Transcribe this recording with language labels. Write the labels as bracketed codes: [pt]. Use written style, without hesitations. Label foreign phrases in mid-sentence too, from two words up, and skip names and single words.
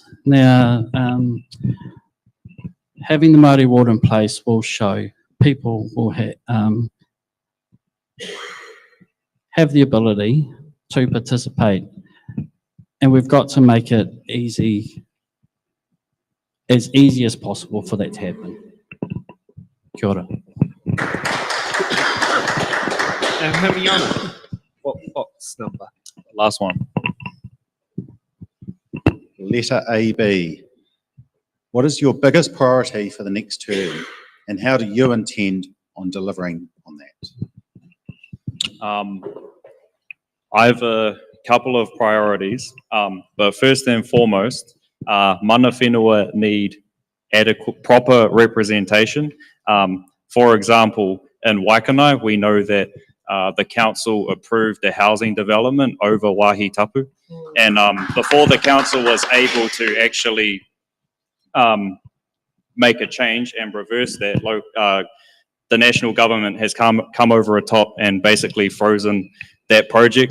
[en] Now, having the Māori ward in place will show people will have the ability to participate. And we've got to make it as easy as possible for that to happen. [mi] Kia ora. [en] And Hermione, what box number? Last one. Letter AB. What is your biggest priority for the next term, and how do you intend on delivering on that? I have a couple of priorities, but first and foremost, [mi] mana whenua [en] need adequate, proper representation. For example, in Waikanai, we know that the council approved a housing development over Waihi Tapu, and before the council was able to actually make a change and reverse that, the national government has come over a top and basically frozen that project.